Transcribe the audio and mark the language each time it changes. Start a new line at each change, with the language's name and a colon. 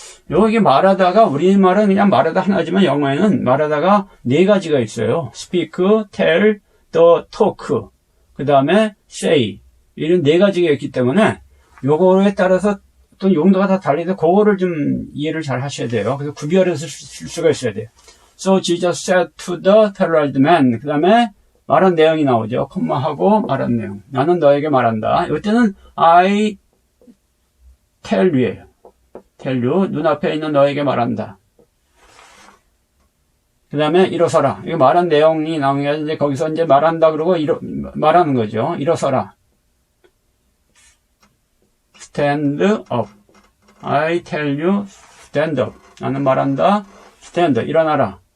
Korean: 여기 말하다가 우리말은 그냥 말하다 하나지만 영어에는 말하다가 네 가지가 있어요.
English: speak, tell, the talk.
Korean: 그 다음에
English: say.
Korean: 이런 네 가지가 있기 때문에 요거에 따라서 또 용도가 다 달리는데 그거를 좀 이해를 잘 하셔야 돼요. 그래서 구별해서 쓸 수가 있어야 돼요.
English: So Jesus said to the paralyzed man.
Korean: 그 다음에 말한 내용이 나오죠. 콤마하고 말한 내용. 나는 너에게 말한다. 이때는
English: I tell you예요. tell you.
Korean: 눈앞에 있는 너에게 말한다. 그 다음에 일어서라. 이거 말한 내용이 나오는 게 이제 거기서 이제 말한다 그러고 말하는 거죠. 일어서라.
English: stand up. I tell you stand up.
Korean: 나는 말한다.
English: stand.
Korean: 일어나라.